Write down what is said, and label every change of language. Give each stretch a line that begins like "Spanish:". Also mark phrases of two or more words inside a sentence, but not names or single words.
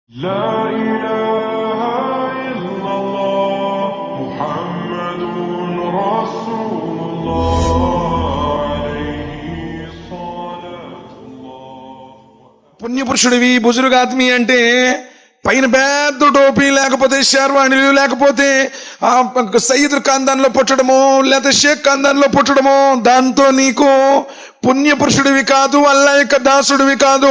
Arabic: لا إله إلا الله محمد رسول الله عليه صلاة الله.
Telugu: పుణ్యపురుషుడివి
Urdu: بزرگ آدمی
Telugu: అంటే పైన పెద్ద టోపీ లేకపోతే షేర్వాణిలు లేకపోతే సయ్యద్ ఖాందాన్లో పుట్టడము లేకపోతే షేక్ ఖాందాన్లో పుట్టడము దాంతో నీకు పుణ్యపురుషుడివి కాదు, అల్లా యొక్క దాసుడివి కాదు.